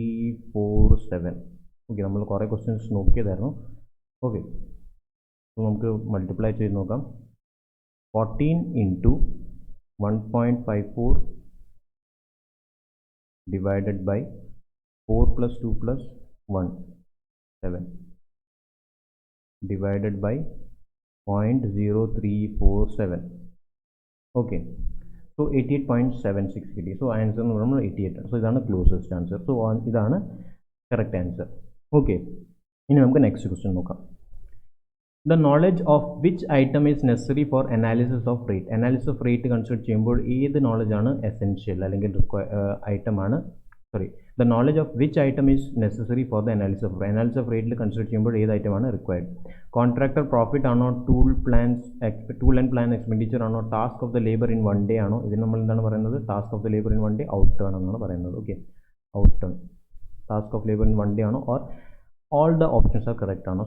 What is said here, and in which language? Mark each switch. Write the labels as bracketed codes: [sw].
[ml] 0.0347. Okay, നമ്മൾ കുറേ questions നോക്കിയതായിരുന്നു. Okay, അപ്പോൾ നമുക്ക് മൾട്ടിപ്ലൈ ചെയ്ത് നോക്കാം. [en] 14 into 1.54 divided by 4 plus 2 plus 1, 7 divided by 0.0347. [ml] Okay, so 88.76 കിട്ടി. സോ ആൻസർ എന്ന് പറയുമ്പോൾ 88 ആണ്. സോ ഇതാണ് ക്ലോസസ്റ്റ് ആൻസർ. സോ ഇതാണ് കറക്റ്റ് ആൻസർ. ഓക്കെ, ഇനി നമുക്ക് നെക്സ്റ്റ് ക്വസ്റ്റ്യൻ നോക്കാം. [en] The knowledge of which item is necessary for analysis of rate. [ml] Analysis of rate consider ചെയ്യുമ്പോൾ ഏത് നോളജ് ആണ് എസെൻഷ്യൽ അല്ലെങ്കിൽ ഐറ്റം ആണ്, sorry, [en] the knowledge of which item is necessary for the analysis of rate. [ml] Analysis of rate consider ചെയ്യുമ്പോൾ ഏത് item ആണ് required? Contractor profit ആണോ, tool and plan expenditure ആണോ, task of the labour in 1 day ആണോ? ഇതിന് നമ്മൾ എന്താണ് പറയുന്നത്? [en] Task of the labour in 1 day, out turn എന്നാണ് പറയുന്നത്. Okay, out turn, task of labour in 1 day ആണോ, or all the options are correct ആണോ?